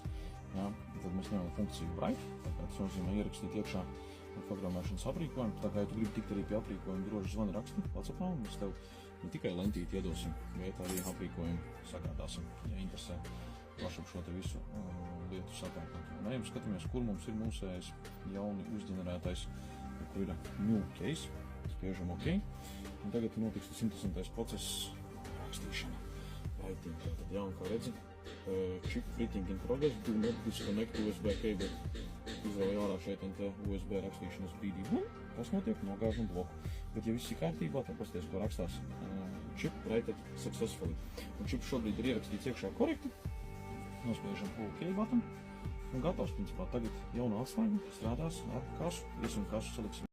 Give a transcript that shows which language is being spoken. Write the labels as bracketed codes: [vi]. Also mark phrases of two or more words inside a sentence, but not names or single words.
[lv] Jā, tad mēs ņemam funkciju write, tas nozīmē ierakstīt iekšā programmēšanas aprīkojumu. Tā kā, ja tu gribi tikt arī pie aprīkojuma, droši zvani raksti WhatsAppā, un mēs tev ne tikai lentīti iedosim, bet arī aprīkojumu sagādāsim, ja interesē plašāk šo te visu lietu sapēkot. Un ejam, skatāmies, kur mums ir mūsējais jauni uzģenerētais, kur ir [en] new case, [lv] spiežam OK, un tagad notiks tas interesantais process rakstīšana. Writing, tad jā, un kā redzi, [en] chip fitting in progress, do not disconnect USB cable. [lv] Izrauj ārā šeit un te USB rakstīšanas brīdī. Kas notiek? Nogāžam bloku. Bet, ja viss ir kārtībā, tad pasties, ko rakstās. [en] Chip write successfully. [lv] Un chip šobrīd ir ierakstīts iekšā korekti. Nospiežam [en] OK button. [lv] Un gatavs, principā, tagad jaunā atslēga strādās ar kasu. Iesim kasu, saliksim